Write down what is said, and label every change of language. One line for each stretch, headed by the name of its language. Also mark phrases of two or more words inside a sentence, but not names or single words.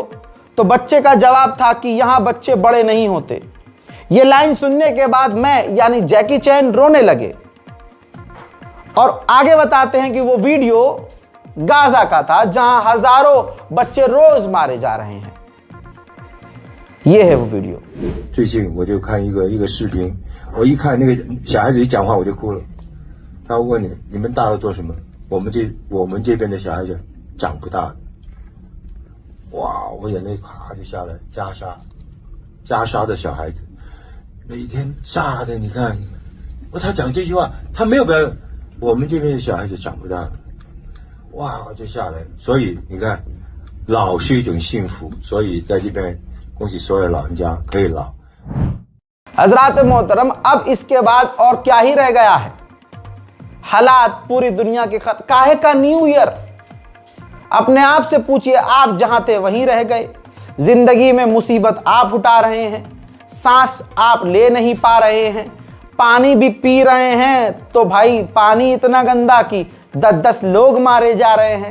Hindi: तो बच्चे का जवाब था कि यहां बच्चे बड़े नहीं होते। ये लाइन सुनने के बाद मैं यानी जैकी चैन रोने लगे। और आगे बताते हैं कि वो वीडियो गाजा का था, जहां हजारों बच्चे रोज मारे जा रहे हैं। ये है वो वीडियो।
Chinese: 最近我就看一个视频，我一看那个小孩子一讲话我就哭了。他问你们大了做什么？我们这边的小孩子长不大的。哇，我眼泪咔就下来。加沙的小孩子每天炸的，你看，他讲这句话，他没有表演。我们这边的小孩子长不大的，哇就下来了。所以你看，老是一种幸福，所以在这边恭喜所有老人家可以老。
Hindi: हजरात मोहतरम, अब इसके बाद और क्या ही रह गया है? हालात पूरी दुनिया के काहे का
English: new year?
Hindi: अपने आप से पूछिए, आप जहां थे वहीं रह गए। जिंदगी में मुसीबत आप उठा रहे हैं, सांस आप ले नहीं पा रहे हैं, पानी भी पी रहे हैं तो भाई पानी इतना गंदा कि 10-10 लोग मारे जा रहे हैं।